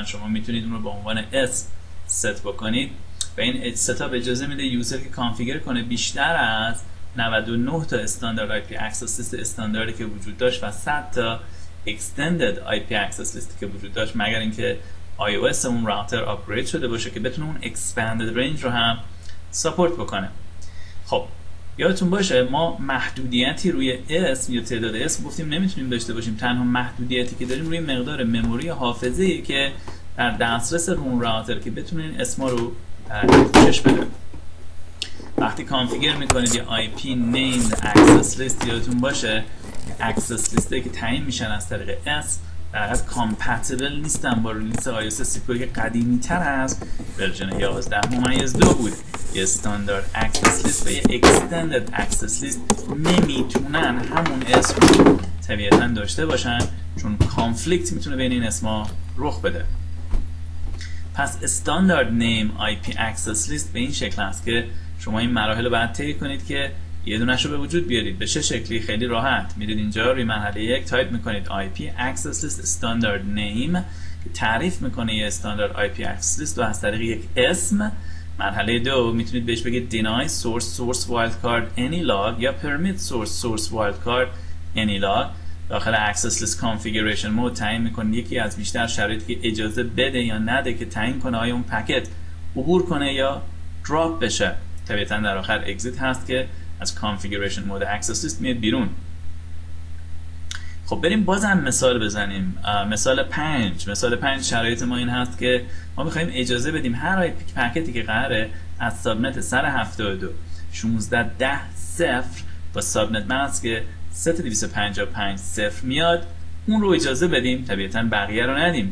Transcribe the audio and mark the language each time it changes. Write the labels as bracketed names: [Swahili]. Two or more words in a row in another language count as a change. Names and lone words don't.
[Persian] شما میتونید اون رو به عنوان اس ست بکنید و این ستاپ اجازه میده یوزر که کانفیگر کنه بیشتر از 99 تا [English] standard IP access list [Persian] استانداردی که وجود داشت و 100 تا [English] extended IP access list [Persian] که وجود داشت، مگر اینکه iOS اون راوتر آپگرید شده باشه که بتونه اون [English] expanded range [Persian] رو هم ساپورت بکنه. خب یادتون باشه ما محدودیتی روی اسم یا تعداد اسم گفتیم نمیتونیم داشته باشیم. تنها محدودیتی که داریم روی مقدار مموری حافظه‌ای که در دسترس اون راوتر که بتونه این اسما رو پوشش بده. وقتی کانفیگر میکنید یه [English] IP named access list، [Persian] یادتون باشه [English] access list [Persian] که تعیین میشن از طریق اس در حقیقت کامپتیبل نیستن با ریلیز iOS 32 که قدیمی تر از ورژن 11.2 بود. یه استاندارد [English] access list [Persian] و یه [English] extended access list [Persian] نمیتونن همون اسم رو طبیعتا داشته باشن چون کانفلیکت میتونه بین این اسما رخ بده. پس [English] standard name IP access list [Persian] به این شکل است که شما این مراحل رو باید طی کنید که یه دونش رو به وجود بیارید. به چه شکلی؟ خیلی راحت. میرید اینجا روی مرحله 1 تایپ میکنید [English] IP access list standard name [Persian] که تعریف میکنه یه [English] standard IP access list [Persian] و از طریق یک اسم. مرحله 2 میتونید بهش بگید [English] deny source wildcard any log [Persian] یا [English] permit source wildcard any log. [Persian] داخل [English] access list configuration mode [Persian] تعیین میکنید یکی از بیشتر شرایطی که اجازه بده یا نده که تعیین کنه آیا اون پکت عبور کنه یا دراپ بشه. طبیعتا در آخر exit هست که از [English] configuration mode access list [Persian] میاد بیرون. خب بریم بازم مثال بزنیم. مثال 5 شرایط ما این هست که ما میخوایم اجازه بدیم هر پکتی که قراره از سابنت 172 1610 0 با [English] subnet mask [Persian] 3255 0 میاد اون رو اجازه بدیم، طبیعتا بقیه رو ندیم.